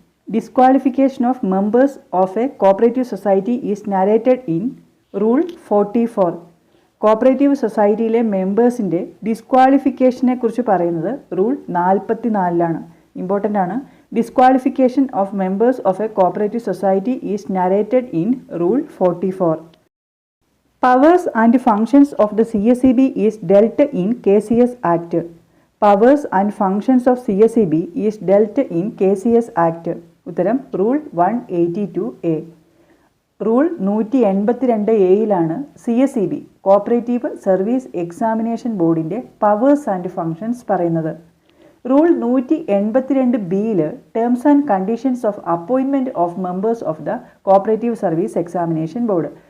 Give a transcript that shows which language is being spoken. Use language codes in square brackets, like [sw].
[en] Disqualification of members of a cooperative society is narrated in rule 44. [ml] Cooperative സൊസൈറ്റിയിലെ മെമ്പേഴ്സിൻ്റെ ഡിസ്ക്വാളിഫിക്കേഷനെ കുറിച്ച് പറയുന്നത് rule 44 important ആണ്. [en] Disqualification of members of a cooperative society is narrated in rule 44. Powers and functions of the CSEB is dealt in KCS Act. Powers and functions of CSEB is dealt in KCS Act. [ml] ഉത്തരം rule 182A. Rule 182A CSEB cooperative service examination ബോർഡിൻ്റെ powers and functions പറയുന്നത്. [en] Rule 182B terms and conditions of appointment of members of the cooperative service examination board.